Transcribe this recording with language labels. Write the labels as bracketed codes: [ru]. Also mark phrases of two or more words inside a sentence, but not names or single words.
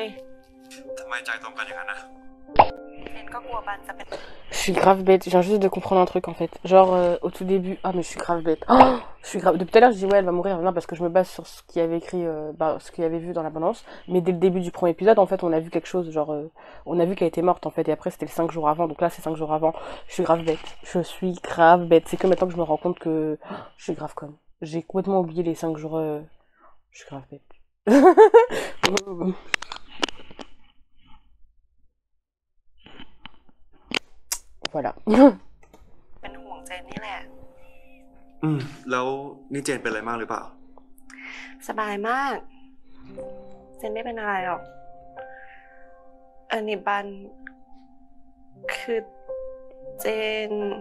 [th] ทำไมใจตรงกันอย่างนั้นนะ เนก็กลัวบันจะเป็น [fr] Je suis grave bête, je viens juste de comprendre un truc en fait. Genre au tout début, ah mais je suis grave bête. Oh, je suis grave. Depuis tout à l'heure je dis ouais elle va mourir, non parce que je me base sur ce qu'il y avait écrit, ce qu'il y avait vu dans l'abondance. Mais dès le début du premier épisode en fait on a vu quelque chose, genre on a vu qu'elle était morte en fait et après c'était le 5 jours avant, donc là c'est 5 jours avant. Je suis grave bête, je suis grave bête. C'est que maintenant que je me rends compte que je suis grave conne. J'ai complètement oublié les 5 jours, je suis grave bête. Voilà. [th] เป็นห่วงเจนนี่แหละ แล้วนี่เจนเป็นอะไรมากหรือเปล่า สบายมากเจนไม่เป็นอะไรหรอกอันนี้บันคือเจน